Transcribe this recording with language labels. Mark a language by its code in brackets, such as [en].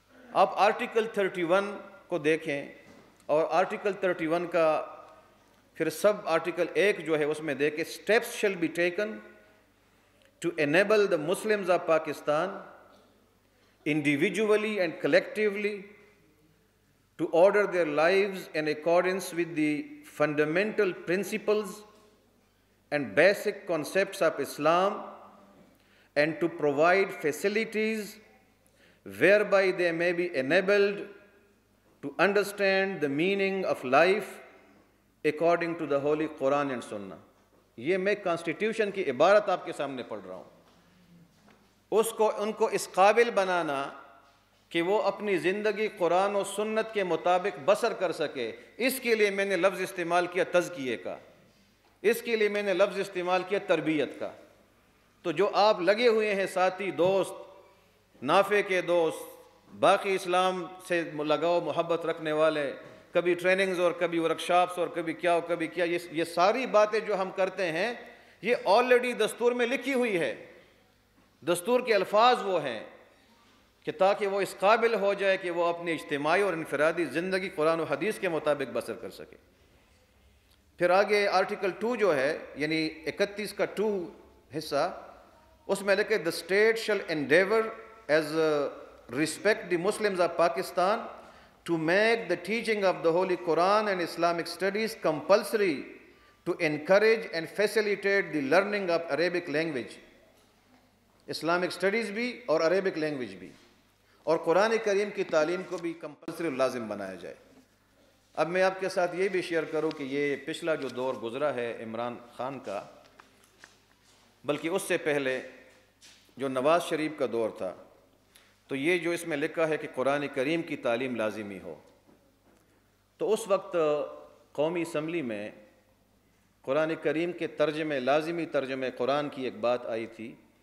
[ur] آپ آرٹیکل 31 کو دیکھیں، اور آرٹیکل 31 کا پھر سب آرٹیکل 1 جو ہے اس میں دیکھیں، [en] Steps shall be taken to enable the Muslims of Pakistan individually and collectively to order their lives in accordance with the fundamental principles and basic concepts of Islam, and to provide facilities whereby they may be enabled to understand the meaning of life according to the Holy Quran and Sunnah. [ur] یہ میں constitution کی عبارت آپ کے سامنے پڑھ رہا ہوں. ان کو اس قابل بنانا کہ وہ اپنی زندگی قرآن و سنت کے مطابق بسر کر سکے. اس کے لیے میں نے لفظ استعمال کیا تزکیے کا, اس کے لیے میں نے لفظ استعمال کیا تربیت کا. تو جو آپ لگے ہوئے ہیں ساتھی, دوست, نافع کے دوست, باقی اسلام سے لگاؤ محبت رکھنے والے, کبھی ٹریننگز اور کبھی ورکشاپس اور کبھی کیا اور کبھی کیا, یہ ساری باتیں جو ہم کرتے ہیں یہ آلریڈی دستور میں لکھی ہوئی ہے. دستور کے الفاظ وہ ہیں کہ تاکہ وہ اس قابل ہو جائے کہ وہ اپنی اجتماعی اور انفرادی زندگی قرآن و حدیث کے مطابق بسر کر سکے. پھر آگے آرٹیکل 2 جو ہے یعنی 31 کا 2 حصہ, اس میں لکھے [en] the state shall endeavor as respect the Muslims of Pakistan to make the teaching of the Holy Quran and Islamic studies compulsory to encourage and facilitate the learning of Arabic language. [ur] Islamic studies بھی اور Arabic language بھی, اور قرآن کریم کی تعلیم کو بھی compulsory لازم بنایا جائے. اب میں آپ کے ساتھ یہ بھی شیئر کروں کہ یہ پچھلا جو دور گزرا ہے عمران خان کا, بلکہ اس سے پہلے جو نواز شریف کا دور تھا, تو یہ جو اس میں لکھا ہے کہ قرآن کریم کی تعلیم لازمی ہو, تو اس وقت قومی اسمبلی میں قرآن کریم کے ترجمے, لازمی ترجمے قرآن کی ایک بات آئی تھی.